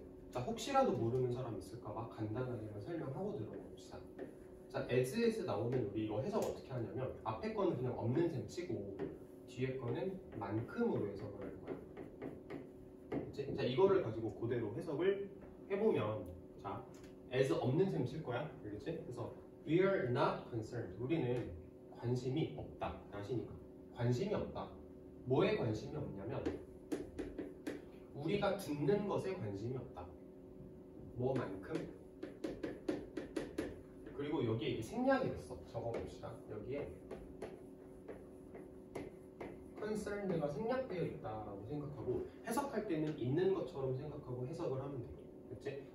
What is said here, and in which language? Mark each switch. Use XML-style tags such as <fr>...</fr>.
<ko>자, 혹시라도 모르는 사람 있을까봐 간단하게 설명하고 들어봅시다. 자, as 나오면 우리 이거 해석 어떻게 하냐면 앞에 거는 그냥 없는 셈 치고 뒤에 거는 만큼으로 해석을 할 거야. 그치? 자, 이거를 가지고 그대로 해석을 해보면, 자, as 없는 셈 칠 거야. 알겠지? 그래서</ko> <en>we are not concerned.</en> <ko>우리는 관심이 없다. 나시니까. 관심이 없다. 뭐에 관심이 없냐면 우리가 듣는 것에 관심이 없다. 뭐만큼? 그리고 여기에 생략이 됐어. 적어봅시다. 여기에 concerned가 생략되어 있다라고 생각하고 해석할 때는 있는 것처럼 생각하고 해석을 하면 돼. 그치?</ko>